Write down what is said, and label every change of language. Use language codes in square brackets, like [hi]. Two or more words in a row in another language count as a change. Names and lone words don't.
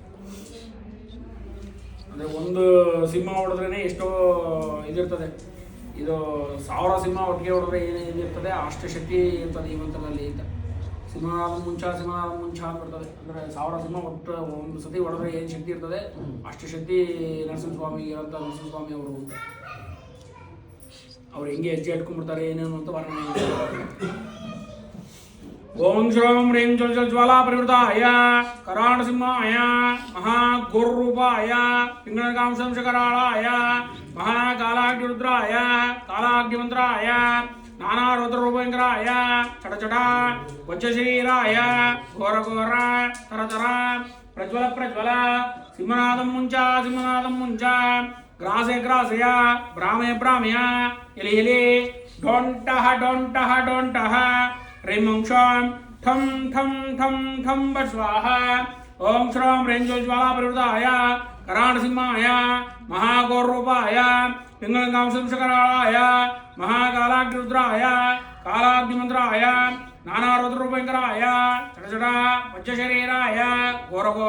[kn] ಅಂದರೆ ಒಂದು ಸಿಂಹ ಹೊಡೆದ್ರೇ ಎಷ್ಟೋ ಇದಿರ್ತದೆ ಇದು 1000 ಸಿಂಹ ಒಟ್ಟಿಗೆ ಹೊಡೆದ್ರೆ ಏನೇ ಇದಿರ್ತದೆ ಅಷ್ಟು ಶಕ್ತಿ ಇರ್ತದೆ ಈ ಮಂತ್ರದಲ್ಲಿ ಅಂತ ಸಿಂಹನಾದ ಮುಂಚ ಅಂತ ಬರ್ತದೆ ಅಂದರೆ 1000 ಸಿಂಹ ಒಟ್ಟು ಒಂದು ಸತಿ ಹೊಡೆದ್ರೆ ಏನು ಶಕ್ತಿ ಇರ್ತದೆ ಅಷ್ಟು ಶಕ್ತಿ ನರಸಿಂಹಸ್ವಾಮಿ ಇರೋಂಥ ನರಸಿಂಹಸ್ವಾಮಿ ಅವರು ಅಂತ ಅವ್ರು ಹೆಂಗೆ ಹೆಜ್ಜೆ ಇಟ್ಕೊಂಡ್ಬಿಡ್ತಾರೆ ಏನೇನು ಅಂತ ವರ್ಣನೆ [sa] ಓಂ ಶ್ರಂ ಹ್ರೀಂ ಜಲ್ ಜ್ವಾಲಾ ಪರಿವೃತಾಯ ಕರಾಳಸಿಂಹಾಯ ಮಹಾಘೋರೂಪಾಯ ಪಿಂಗಲಕಾಂಶಂಶಕರಾಳಾಯ ಮಹಾಕಾಲಾಗ್ನಿರುದ್ರಾಯ ಕಾಲಾಗ್ನಿಮಂತ್ರಾಯ ನಾನಾರುದ್ರರೂಪಂಕರಾಯ ಚಟಚಟ ವಜ್ರಶರೀರಾಯ ಘೋರ ತರತರ ಪ್ರಜ್ವಲ ಸಿಂಹನಾದಂ ಮುಂಚ ಗ್ರಾಸಯ ಭ್ರಾಮಯ ಎಲೆ ಡೊಂಟಹ ह्रीं ठं बट स्वाहा ओं श्रं ह्रीं ज्वाला परिवृताय कराळसिंहाय महाघोररूपाय पिंगलकांशंशकराळाय महाकालाग्निरुद्राय कालाग्निमन्त्राय नानारुद्ररूपंकराय चटचट वज्रशरीराय घोर